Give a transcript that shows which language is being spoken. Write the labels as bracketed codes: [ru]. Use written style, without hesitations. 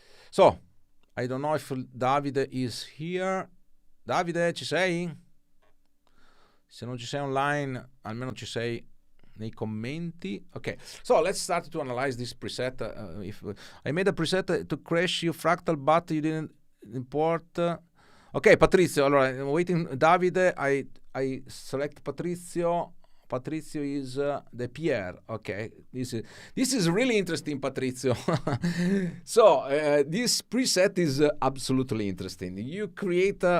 [en] So, I don't know if Davide is here. [it] Davide, ci sei? Se non ci sei online, almeno ci sei nei commenti. [en] Okay, so let's start to analyze this preset. If I made a preset to crash your Fractal, but you didn't import. Okay, Patrizio. Allora, I'm waiting. Davide, I select Patrizio. Patrizio is the Pierre. Okay, this is really interesting, Patrizio. So this preset is absolutely interesting. You create.